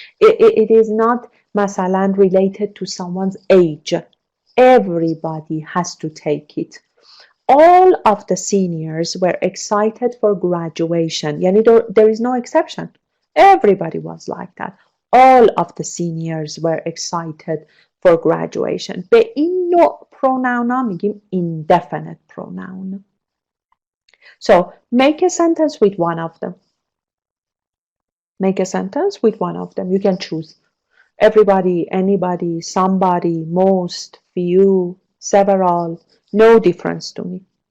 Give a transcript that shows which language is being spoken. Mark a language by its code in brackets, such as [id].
[en] It is not [fa] مثلا [en] related to someone's age. Everybody has to take it. All of the seniors were excited for graduation. [fa] یعنی [en] there is no exception. Everybody was like that. All of the seniors were excited for graduation. [fa] به این نوع pronoun ها میگیم indefinite pronoun. [en] So, make a sentence with one of them. Make a sentence with one of them. You can choose everybody, anybody, somebody, most, few, several. No difference to me.